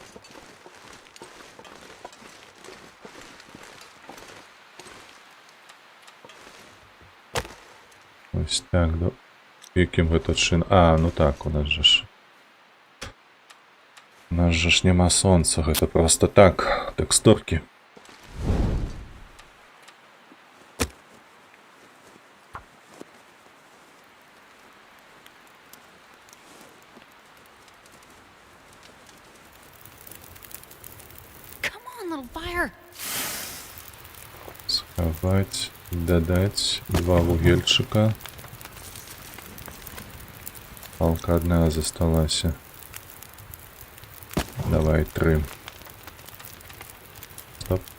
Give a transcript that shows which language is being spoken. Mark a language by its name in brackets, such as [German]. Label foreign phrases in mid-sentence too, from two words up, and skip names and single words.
[Belarusian] Ось так, да. Яким гэта чын? А, ну так, у нас же ж... У нас же ж няма сонца, гэта просто так, тэкстуркі. [English] Come on, little fire. [Belarusian] Схаваць, дадаць 2 вугельчыка. Палка одна засталася. Давай 3. Стоп.